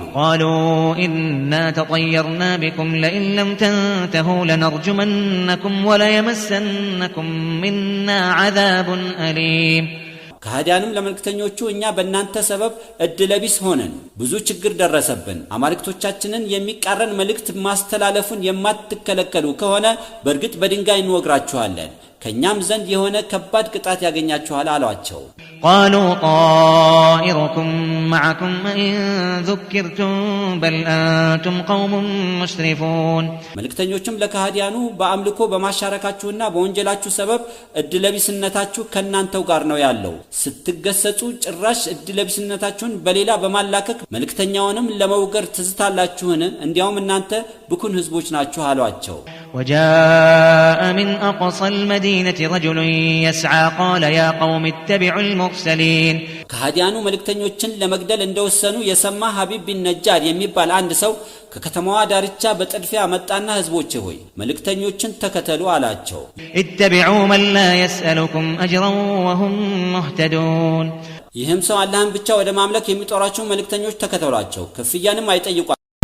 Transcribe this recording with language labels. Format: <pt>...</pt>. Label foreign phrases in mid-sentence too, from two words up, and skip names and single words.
<ar>قالوا إنا تطيرنا بكم لئن لم تنتهوا لنرجمنكم ولا يمسنكم منا عذاب أليم</ar> <am>ከሃዲያንም ለመልእክተኞቹ እኛ በእናንተ ሰበብ እድለቢስ ሆነን ብዙ ችግር ደረሰብን፣ አማልክቶቻችንን የሚቃረን መልእክት ማስተላለፉን የማትከለከሉ ከሆነ በእርግጥ በድንጋይ እንወግራችኋለን፣ ከኛም ዘንድ የሆነ ከባድ ቅጣት ያገኛችኋል አሏቸው።</am> <ar>قالوا طائركم معكم إن ذكرتم بل أنتم قوم مسرفون</ar> <am>መልእክተኞችም ለካህዲያኑ በአምልኮ በማሻረካችሁና በወንጀላችሁ ሰበብ እድለቢስነታችሁ ከናንተው ጋር ነው ያለው፣ ስትገሰጹ ጭራሽ እድለቢስነታችሁን በሌላ በማላከክ መልእክተኛውንም ለመውገር ትዝታላችሁን? እንዲያውም እናንተ ብኩን ህዝቦች ናችሁ አሏቸው።</am> <ar>وجاء من أقصى المدينة رجل يسعى قال يا قوم اتبعوا المرسلين</ar> <am>ከሃዲያኑ መልእክተኞችን ለመግደል እንደወሰኑ የሰማ ሐቢብ ቢን ነጃር የሚባል አንድ ሰው ከከተማዋ ዳርቻ በጥድፊያ መጣና ህዝቦቼ ሆይ መልእክተኞችን ተከተሉ አላቸው።</am> <ar>اتبعوا من لا يسألكم أجرا وهم مهتدون</ar> <am>ይህም ሰው አላህን ብቻ ወደ ማምለክ የሚጠራቸው መልእክተኞች ተከተሏቸው፣ ክፍያንም አይጠይቋቸው።</am>